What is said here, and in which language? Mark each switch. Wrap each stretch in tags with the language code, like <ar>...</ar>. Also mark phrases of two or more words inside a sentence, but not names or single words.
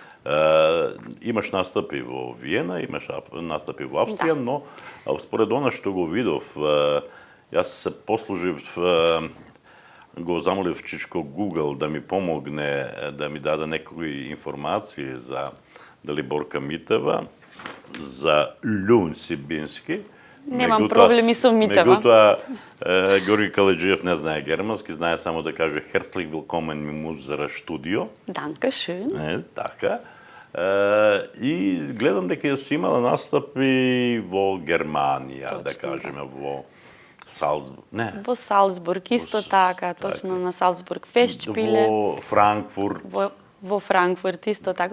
<mk>Имаш настапи во Виена, имаш настапи во Австрија, но според она што го видов, јас се послужив, го замолив Чичко Google да ми помогне, да ми даде некои информации за Далиборка Митева, за Лјун Сибински. Немам проблеми со Митева. Меѓутоа, Георги Каледжиев не знае германски, знае само да каже</mk> <de>Herzlich willkommen in unser Studio. Dankeschön.</de> <mk>Така. И гледам дека си имала настапи во Германија, да кажеме, во Салцбург, не. Во Салцбург, исто така, точно на Салцбург Фестшпиле. Во Франкфурт. Во Франкфурт, исто така.</mk>